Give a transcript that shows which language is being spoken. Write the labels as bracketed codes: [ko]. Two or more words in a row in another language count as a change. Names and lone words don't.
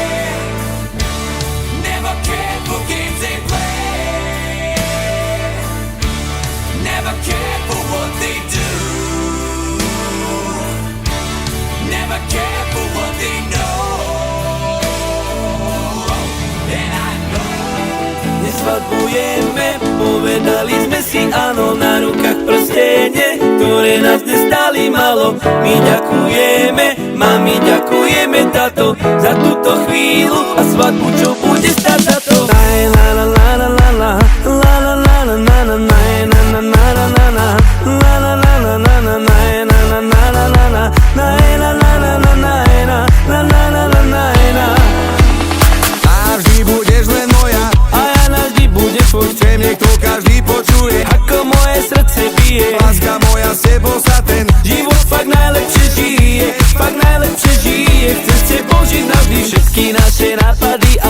[en] Never cared for games they play. Never cared for what they do. Never cared for what they know. And I know. [sk] Nesvadbujeme, povedali sme si áno, na rukách prstenie, ktoré nás nestáli malo. My ďakujeme, mami, ďakujeme, tato, za túto chvíľu a svadbu, čo bude stáť za to. La la la la la la, la la la la la la, na na na na na na na, la la la la la la, na na na na na na na, na la la la la la, na la la la la la. Navždy budeš len moja A ja navždy budem tvoj, chcem, nech to každý počuje. ako moje srdce bije. Láska moja, s tebou sa ten Život fakt najlepšie žije, fakt najlepšie žije. Chce s tebou žiť navždy všetky naše nápady a